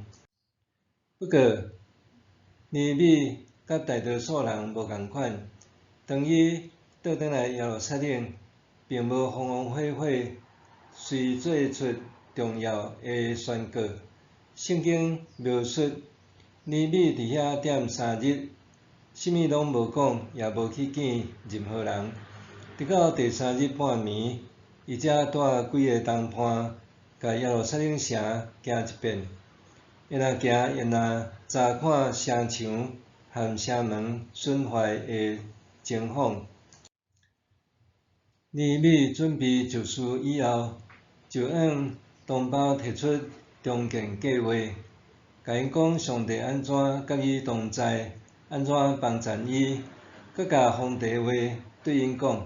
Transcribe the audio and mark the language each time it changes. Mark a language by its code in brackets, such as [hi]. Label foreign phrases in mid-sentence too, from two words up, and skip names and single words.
[nan] 不过，尼米甲大多数人无共款，当伊倒转来耶路撒冷，并无风风火火，遂做出重要的宣告。圣经描述尼米伫遐踮3日，甚物拢无讲，也无去见任何人。直到第3日半暝，伊才带几个同伴，甲耶路撒冷城行一遍。越行越查看城墙和城门损坏的情况。尼米准备就绪以后，就向同胞提出重建计划，甲因讲上帝安怎甲伊同在，安怎帮助伊，阁甲皇帝话对因讲。